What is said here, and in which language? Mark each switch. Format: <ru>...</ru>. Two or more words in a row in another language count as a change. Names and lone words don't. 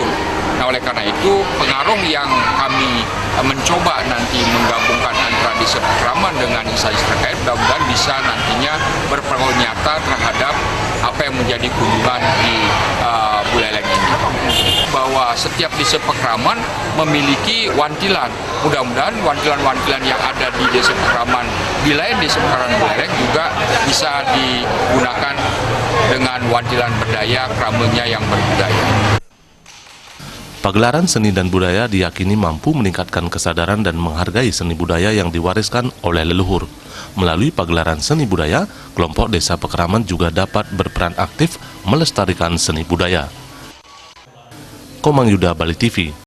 <id>Nah, oleh karena itu pengarung yang kami mencoba nanti menggabungkan antara Desa Pekraman dengan instansi terkait, mudah-mudahan bisa nantinya berpengaruh nyata terhadap apa yang menjadi kunjungan di Buleleng ini. Bahwa setiap Desa Pekraman memiliki wantilan. Mudah-mudahan wantilan-wantilan yang ada di Desa Pekraman, di lain Desa Pekraman Buleleng juga bisa digunakan dengan wantilan berdaya, kramenya yang berbudaya. Pagelaran seni dan budaya diyakini mampu meningkatkan kesadaran dan menghargai seni budaya yang diwariskan oleh leluhur. Melalui pagelaran seni budaya, kelompok Desa Pekraman juga dapat berperan aktif melestarikan seni budaya. Komang Yuda, Bali TV.</id>